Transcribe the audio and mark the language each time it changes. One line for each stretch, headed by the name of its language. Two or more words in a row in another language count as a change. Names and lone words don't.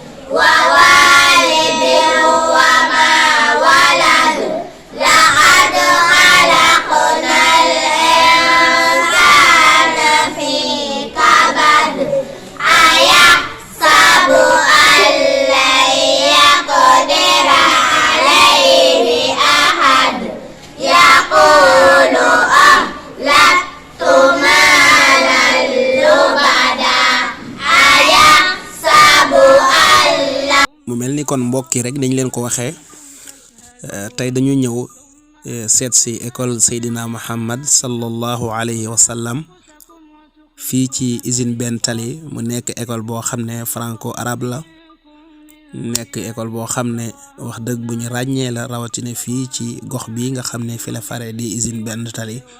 Arabic: ووالد وما ولد لقد خلقنا الإنسان في كبد أيحسب أن لن يقدر عليه أحد يقول أهلكت مالا لبدا أيحسب أن
Wolof: mu mel ni kon mbokk yi rek dañ leen ko waxee tey dañu ñëw seet si école Seydina Muhammad
Arabic: صلى الله عليه وسلم
Wolof: fii ci usine benn tali mu nekk école boo xam ne
French: franco arabe
Wolof: la nekk école boo xam ne wax dëgg bu ñu ràññee la rawatina fii ci gox bi nga xam ne fi la fare di usine benn tali